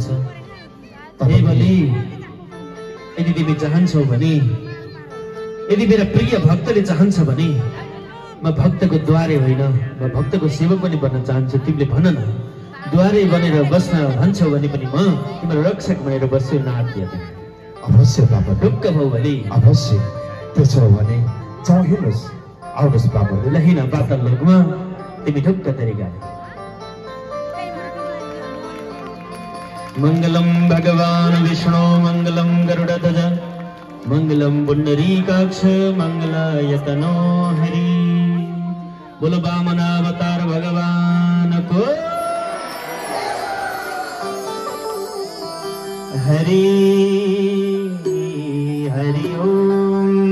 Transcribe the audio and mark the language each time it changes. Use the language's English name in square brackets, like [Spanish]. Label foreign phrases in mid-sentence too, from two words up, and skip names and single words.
[Nepali] हे बलि, यदि तिमी चाहन्छौ भने, यदि मेरा प्रिय भक्तले चाहन्छ भने म भक्तको द्वारे होइन, म भक्तको सेवक पनि बन्न चाहन्छु। तिमीले भन न, द्वारे बनेर बस्न भन्छौ भने पनि म तिम्रो रक्षक बनेर बस्छु। नाट्य अवश्य बाबा, ढुक्क भौ बलि। अवश्य। त्यसो हो भने जाउँ, हेर्नुहोस्, आउनुहोस् बाबा। ल हिँड पाताल लोकमा, तिमी ढुक्क तरिकाले। [Sanskrit] मंगलम भगवान विष्णु मंगलम गरुड़ध्वज मंगलम पुंडरीकाक्ष मंगलायतनो हरि। [Hindi] बोलो वामनावतार भगवान को हरि हरि ओम।